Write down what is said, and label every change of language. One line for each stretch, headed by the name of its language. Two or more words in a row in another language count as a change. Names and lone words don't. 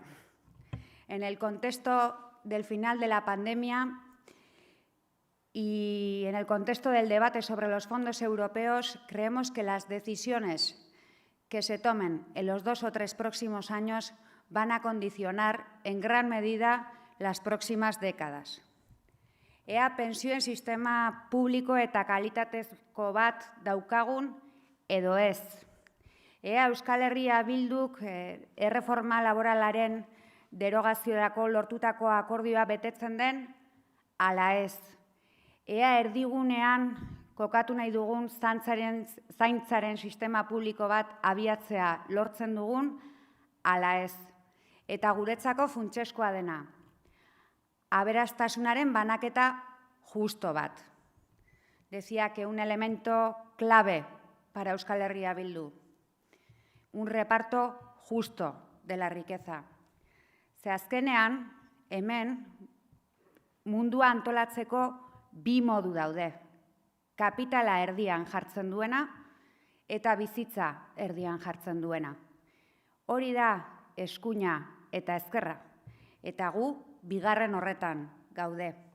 Spanish: En el contexto del final de la pandemia y en el contexto del debate sobre los fondos europeos, creemos que las decisiones que se tomen en los 2 o 3 próximos años van a condicionar en gran medida las próximas décadas.
Basque: Ea pentsioen sistema publiko eta kalitatezko bat daukagun edo ez. Ea Euskal Herria Bilduk erreforma laboralaren derogaziorako lortutako akordioa betetzen den ala ez. Ea erdigunean kokatu nahi dugun zaintzaren sistema publiko bat abiatzea lortzen dugun ala ez. Eta guretzako funtseskoa dena, aberastasunaren banaketa justo bat.
Spanish: Decía que un elemento clave para Euskal Herria Bildu, un reparto justo de la riqueza.
Basque: Ze azkenean, hemen, mundua antolatzeko 2 modu daude. Kapitala erdian jartzen duena eta bizitza erdian jartzen duena. Hori da eskuina eta ezkerra, eta gu bigarren horretan gaude.